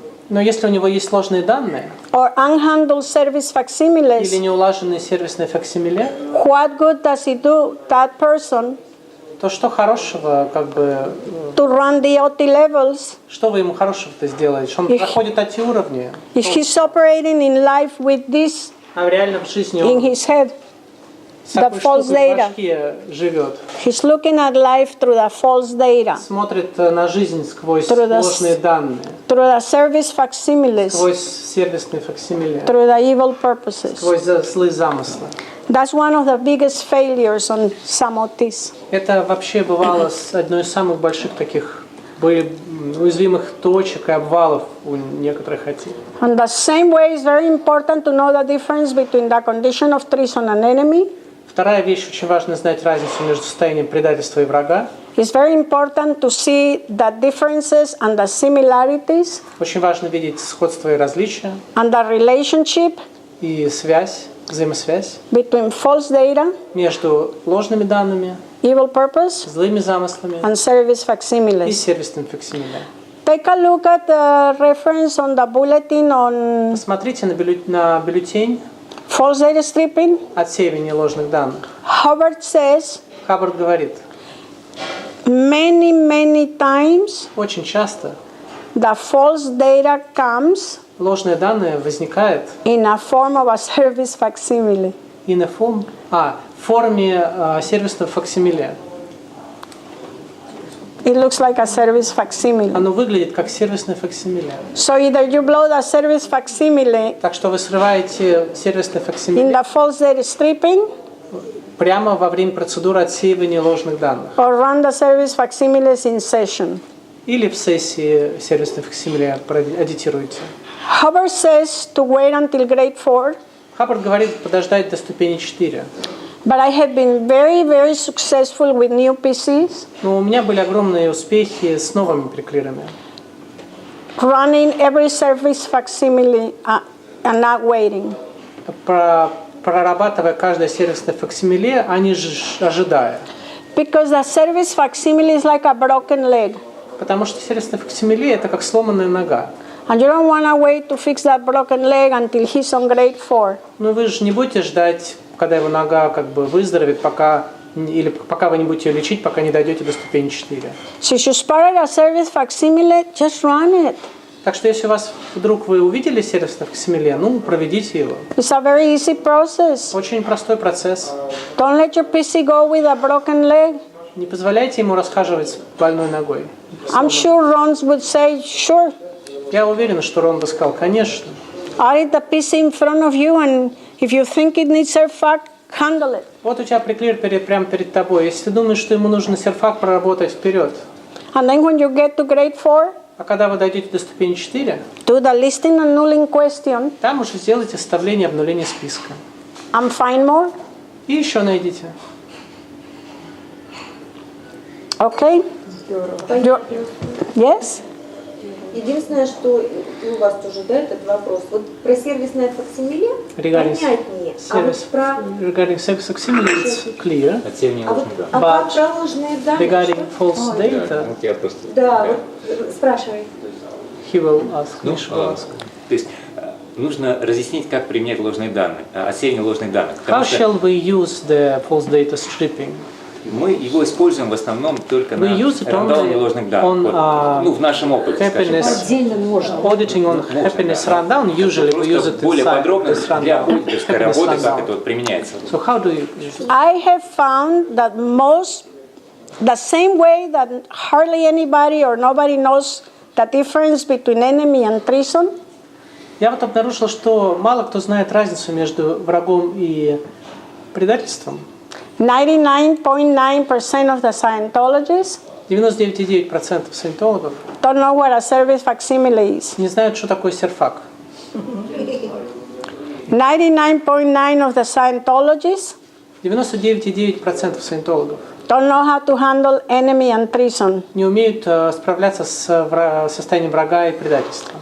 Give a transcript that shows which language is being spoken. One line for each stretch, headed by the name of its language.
Russian: Но если у него есть ложные данные
English: or unhandled service facsimiles,
Russian: или неулаженные сервисные факсимиле,
English: what good does it do that person
Russian: то что хорошего, как бы,
English: to run the OT levels
Russian: что вы ему хорошего-то сделаете? Что он проходит OT уровни,
English: if he's operating in life with this
Russian: а в реальном жизни
English: in
Russian: он
English: his head? the false
Russian: штукой в
English: data.
Russian: башке живет.
English: He's looking at life through the false data,
Russian: Смотрит на жизнь сквозь
English: Through the
Russian: ложные данные,
English: through the service facsimiles,
Russian: сквозь сервисные факсимиле,
English: through the evil purposes.
Russian: сквозь злые замыслы.
English: That's one of the biggest failures on some OTs.
Russian: Это вообще бывало одной из самых больших таких уязвимых точек и обвалов у некоторых OT.
English: And the same way, it's very important to know the difference between the condition of treason and enemy.
Russian: Вторая вещь, очень важно знать разницу между состоянием предательства и врага.
English: It's very important to see the differences and the similarities
Russian: Очень важно видеть сходство и различия,
English: and the relationship
Russian: и связь, взаимосвязь
English: between false data,
Russian: между ложными данными,
English: evil purpose,
Russian: злыми замыслами
English: and service
Russian: и
English: facsimiles.
Russian: сервисным факсимиле.
English: Take a look at the reference on the bulletin on
Russian: Посмотрите на бюллетень
English: false data stripping.
Russian: отсеивания ложных данных.
English: Hubbard says
Russian: Хаббард говорит,
English: many times
Russian: очень часто
English: the false data comes
Russian: ложные данные возникают
English: in a form of a service facsimile.
Russian: в форме сервисного факсимиле.
English: It looks like a service facsimile.
Russian: Оно выглядит как сервисное факсимиле.
English: So either you blow the service facsimile
Russian: Так что вы срываете сервисное
English: in
Russian: факсимиле
English: the false data stripping
Russian: прямо во время процедуры отсеивания ложных данных.
English: or run the service facsimiles in session.
Russian: Или в сессии сервисной факсимиле эдитируете.
English: Hubbard says to wait until grade 4,
Russian: Хаббард говорит подождать до ступени 4.
English: but I have been very successful with new PCs,
Russian: Но у меня были огромные успехи с новыми приклирами.
English: running every service facsimile and not waiting.
Russian: Прорабатывая каждое сервисное факсимиле, а не ожидая.
English: Because the service facsimile is like a broken leg.
Russian: Потому что сервисное факсимиле это как сломанная нога.
English: And you don't want to wait to fix that broken leg until he's on grade 4.
Russian: Но вы же не будете ждать, когда его нога как бы выздоровеет, пока вы не будете ее лечить, пока не дойдете до ступени 4.
English: So if you spotted a service facsimile, just run it.
Russian: Так что если у вас вдруг вы увидели сервисное факсимиле, проведите его.
English: It's a very easy process.
Russian: Очень простой процесс.
English: Don't let your PC go with a broken leg.
Russian: Не позволяйте ему расхаживать с больной ногой.
English: I'm sure Ron would say, sure.
Russian: Я уверен, что Рон бы сказал, конечно.
English: Add the PC in front of you, and if you think it needs serfac, handle it.
Russian: Вот у тебя приклеер прямо перед тобой. Если ты думаешь, что ему нужно серфак проработать, вперед.
English: And then when you get to grade 4,
Russian: А когда вы дойдете до ступени 4,
English: do the listing annulling question
Russian: там уже сделайте составление обнуления списка.
English: and find more.
Russian: И еще найдите.
English: Okay? Yes?
Russian: Единственное, что и у вас тоже, да, этот вопрос. Вот про сервисное факсимиле понятнее. А вот про...
English: Regarding service facsimile, it's clear.
Russian: Отсеивание ложных данных. А как про ложные данные?
English: Regarding false data,
Russian: Я просто... Да, вот спрашивай.
English: he will ask, Mish will ask.
Russian: То есть нужно разъяснить, как применять ложные данные, отсеивание ложных данных.
English: How shall we use the false data stripping?
Russian: Мы его используем в основном только на
English: We use it
Russian: рандауне ложных данных. В нашем опыте, скажем так. Отдельно можно.
English: Auditing on happiness rundown, usually we use it
Russian: Более
English: inside
Russian: подробно
English: this
Russian: для
English: rundown.
Russian: аудиторской работы, как это вот применяется.
English: So how do you use it? I have found that the same way that hardly anybody or nobody knows the difference between enemy and treason,
Russian: Я вот обнаружил, что мало кто знает разницу между врагом и предательством.
English: 99.9% of the Scientologists
Russian: 99,9% саентологов
English: don't know what a service facsimile is.
Russian: не знают, что такое серфак.
English: 99.9% of the Scientologists
Russian: 99,9% саентологов
English: don't know how to handle enemy and treason.
Russian: не умеют справляться с состоянием врага и предательства.